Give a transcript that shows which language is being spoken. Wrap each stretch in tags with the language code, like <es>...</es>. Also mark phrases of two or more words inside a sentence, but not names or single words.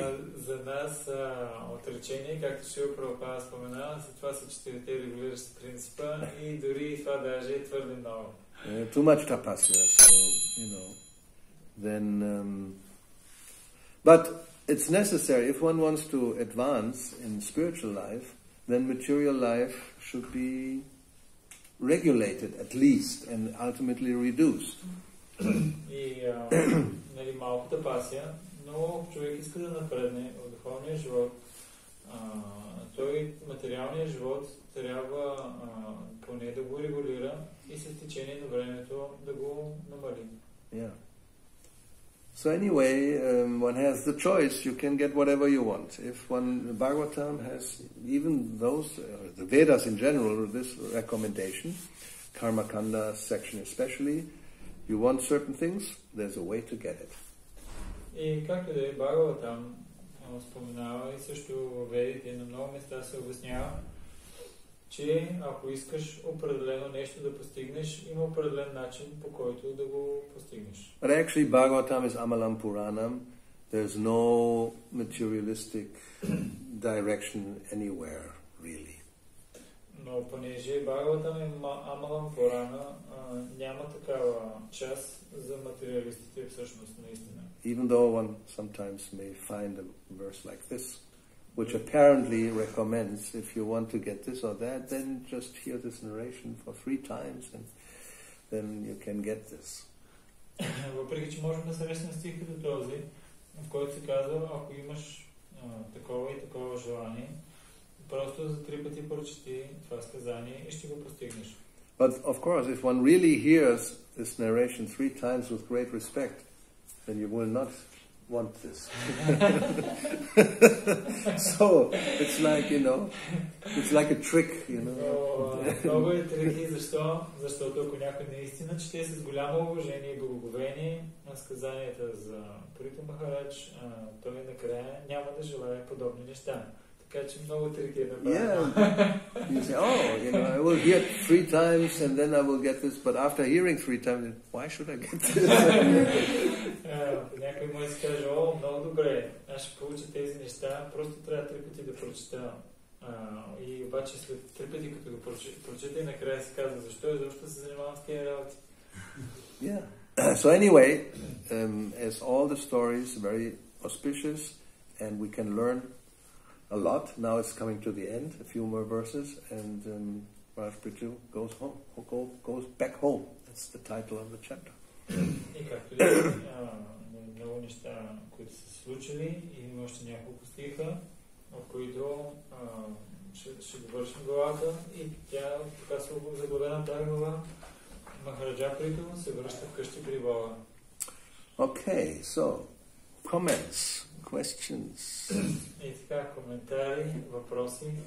<bg>За нас отречение, както Шрила Прабхупада спомена, това са четирите регулиращи принципа и дори това даже е твърде много.</bg> <en>Too much tapasya, so, then... but it's necessary, if one wants to advance in spiritual life, then material life should be regulated at least and ultimately reduced.</en> <bg>И малко тапасия, но човек иска да напредне в духовния живот. Той материалния живот трябва поне да го регулира и с течение на времето да го намали.</bg> <en>Yeah. So anyway, one has the choice. You can get whatever you want. If Bhagavatam has even those, the Vedas in general, this recommendation, Karma Kanda section especially, you want certain things, there's a way to get it.</en> <bg>И както да е, Бхагаватам споменава и също във Ведите на много места се обяснява, че ако искаш определено нещо да постигнеш, има определен начин, по който да го постигнеш.</bg> <en>But actually Bhagavatam is Amalam Puranam. There's no materialistic direction anywhere, really.</en> <bg>Но понеже Бхагаватам е Амалам Пурана, няма такава част за материалистите всъщност наистина.</bg> <en>Even though one sometimes may find a verse like this, which apparently recommends if you want to get this or that, then just hear this narration for 3 times and then you can get this.</en> <bg>Въпреки че можем да срещнем стих като този, в който се казва, ако имаш такова и такова желание, просто за 3 пъти прочети това сказание и ще го постигнеш.</bg> <en>But of course, if one really hears this narration 3 times with great respect, then you will not want this. So it's like, it's like a trick,</en> <bg>Много е трики, защото ако някой наистина чете с голямо уважение и благоговение на сказанията за Прита Махарадж, той накрая няма да желае подобни неща. Така че много трики е направено.</bg> <en>You say, I will hear 3 times and then I will get this, but after hearing 3 times, why should I get this?</en> <bg>Някой може да си каже, много добре, аз ще получа тези неща, просто трябва 3 пъти да прочета. И обаче след 3 пъти, като го прочета и накрая се казва, защо се занимавам с тези работи?</bg> <en>Yeah. So anyway, as all the stories are very auspicious and we can learn a lot. Now it's coming to the end, a few more verses, and Maharaj Prithu goes back home. That's the title of the chapter.</en> <bg>И както ли, много неща, които са случили, и има още няколко стиха, в които ще довършим главата, и тя, така се заглавена тази глава, Махараджа Приту се връща вкъщи при Бога.</bg> <en>Okay, so, comments. Questions?</en> <bg>И така, коментари, въпроси.</bg>